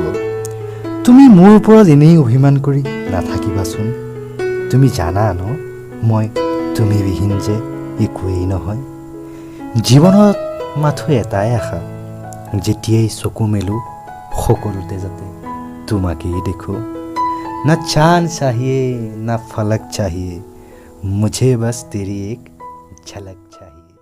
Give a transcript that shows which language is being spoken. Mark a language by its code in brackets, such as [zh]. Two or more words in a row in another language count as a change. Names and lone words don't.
[as] তুমি মোৰ ওপৰত এনেই অভিমান কৰি নাথাকিবাচোন। তুমি জানা ন, মই তুমি বিহীন যে একোৱেই নহয়। জীৱনত মাথো এটাই আশা, যেতিয়াই চকু মেলোঁ সকলোতে যাতে তোমাকেই দেখোঁ। [hi] ना चाँद चाहिए ना फलक चाहिए, मुझे बस तेरी एक झलक चाहिए।